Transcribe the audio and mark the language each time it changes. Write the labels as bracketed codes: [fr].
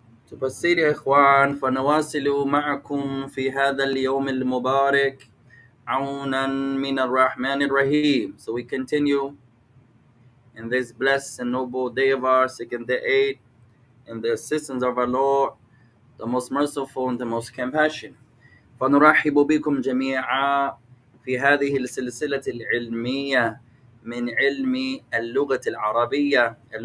[en] To proceed, [ar] يا إخوان، فنواصل معكم في هذا اليوم المبارك عونا من الرحمن الرحيم. [en] So we continue in this blessed and noble day of ours, seeking the aid and the assistance of our Lord, the most merciful and the most compassionate. [ar] فنرحب بكم جميعا في هذه السلسلة العلمية من علم اللغة العربية.